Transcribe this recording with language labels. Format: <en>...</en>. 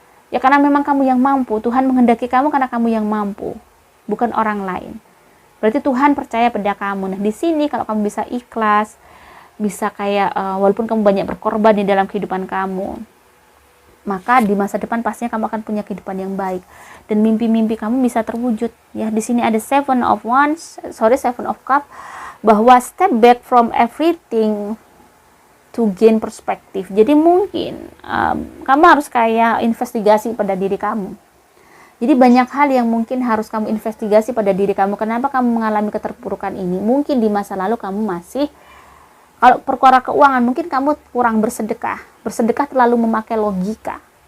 <id>Ya karena memang kamu yang mampu, Tuhan menghendaki kamu karena kamu yang mampu, bukan orang lain. Berarti Tuhan percaya pada kamu. Nah, di sini kalau kamu bisa ikhlas, bisa kayak walaupun kamu banyak berkorban di dalam kehidupan kamu, maka di masa depan pastinya kamu akan punya kehidupan yang baik dan mimpi-mimpi kamu bisa terwujud ya. Di sini ada</id> <en>Seven of Cup,</en> <id>bahwa</id> <en>step back from everything to gain perspective.</en> <id>Jadi mungkin kamu harus kayak investigasi pada diri kamu. Jadi banyak hal yang mungkin harus kamu investigasi pada diri kamu. Kenapa kamu mengalami keterpurukan ini? Mungkin di masa lalu kamu masih, kalau perkara keuangan mungkin kamu kurang bersedekah terlalu memakai logika.</id>